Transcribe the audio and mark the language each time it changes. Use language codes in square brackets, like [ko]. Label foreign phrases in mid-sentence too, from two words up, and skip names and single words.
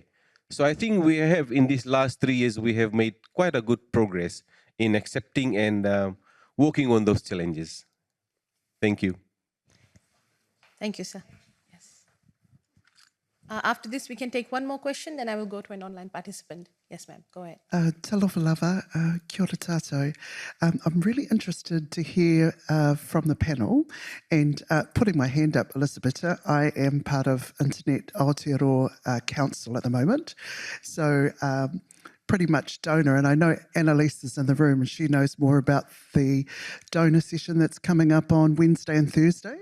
[en] So I think we have, in these last 3 years, we have made quite a good progress in accepting and working on those challenges. Thank you. Thank you, sir. Yes. After this, we can take one more question, then I will go to an online participant. Yes, ma'am. Go ahead. [sm] Talofa lava, [mi] kia ora tātou. [en] I'm really interested to hear from the panel, and putting my hand up, Elisabetta, I am part of Internet Aotearoa Council at the moment. So pretty much donor, and I know Annalise is in the room and she knows more about the donor session that's coming up on Wednesday and Thursday.